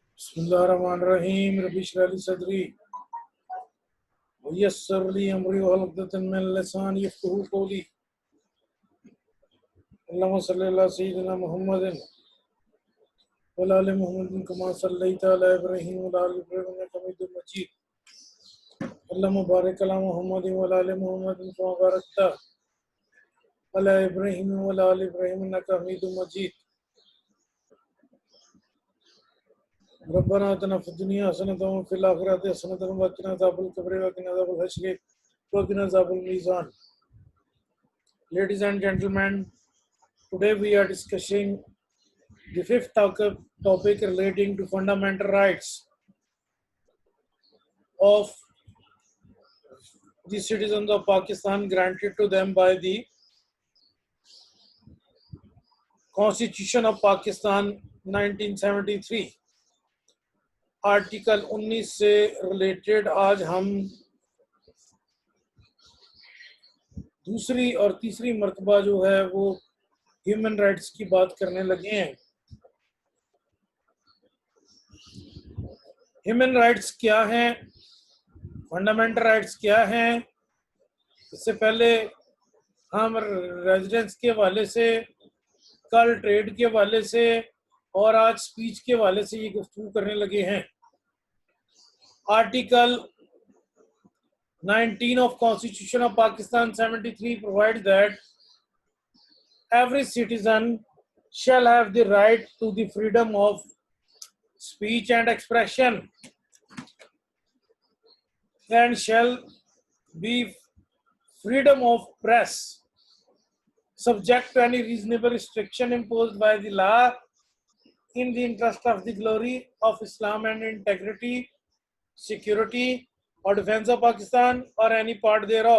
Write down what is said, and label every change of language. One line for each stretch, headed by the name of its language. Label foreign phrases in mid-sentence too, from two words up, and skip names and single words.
Arabic: بسم الله الرحمن الرحيم رب اشرح لي صدري ويسر لي أمري واحلل عقدة من لساني يفقهوا قولي. اللهم صل على سيدنا محمد وعلى آل محمد كما صليت على إبراهيم وعلى آل إبراهيم إنك حميد مجيد. اللهم بارك على محمد وعلى آل محمد كما باركت على إبراهيم وعلى آل إبراهيم إنك حميد مجيد. ربنا آتنا في الدنيا حسنة وفي الآخرة حسنة وقنا عذاب القبر وقنا عذاب الحشر وقنا عذاب الميزان.
English: Ladies and gentlemen, today we are discussing the fifth topic relating to fundamental rights of the citizens of Pakistan granted to them by the Constitution of Pakistan 1973।
Urdu: آرٹیکل 19 سے ریلیٹڈ آج ہم دوسری اور تیسری مرتبہ جو ہے وہ
English: human rights
Urdu: کی بات کرنے لگے ہیں.
English: human rights
Urdu: کیا ہیں,
English: fundamental rights
Urdu: کیا ہیں، اس سے پہلے ہم ریزیڈنس کے حوالے سے، کل ٹریڈ کے حوالے سے اور آج اسپیچ کے حوالے سے یہ گفتگو کرنے لگے ہیں.
English: आर्टिकल 19 of Constitution of Pakistan 73 provides that every citizen shall have the right to the freedom of speech and expression and shall be freedom of press subject to any reasonable restriction imposed by the law in the interest of the glory of Islam and integrity, security or defense of Pakistan or any part thereof.